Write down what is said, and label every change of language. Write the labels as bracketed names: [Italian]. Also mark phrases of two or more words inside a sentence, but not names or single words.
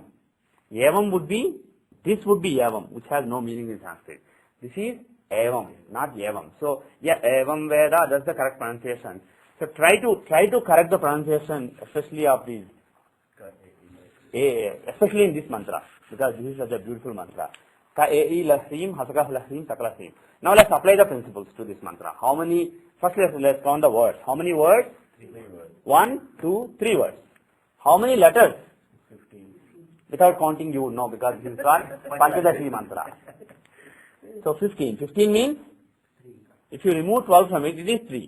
[English] Yavam would be, this would be Yavam, which has no meaning in Sanskrit. This is Evam, not Yavam. So, [Sanskrit] Evam Veda, [English] that's the correct pronunciation. So try to correct the pronunciation, especially of these, especially in this mantra, because this is such a beautiful mantra. [Sanskrit] Ka-e-i lahrim, hasakah lahrim, sakalahrim. [English] Now let's apply the principles to this mantra. How many, first let's count the words. How many words? 3 words. 1, 2, 3 words. How many letters? 15. Without counting you would know, because this is called Panchadashi mantra. So 15. 15 means, if you remove 12 from it, it is 3.